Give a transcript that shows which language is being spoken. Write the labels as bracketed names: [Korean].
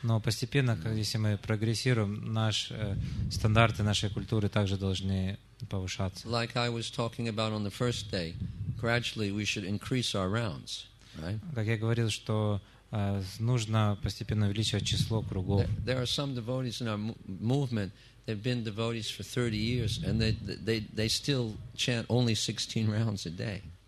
[Russian] Но постепенно, если мы прогрессируем, стандарты нашей культуры также должны повышаться. [English] Like I was talking about on the first day, gradually we should increase our rounds, right? [Russian] Как я говорил, что нужно постепенно увеличивать число кругов. [English] There are some devotees in our movement they've been devotees for 30 years, and they still chant only 16 rounds a day.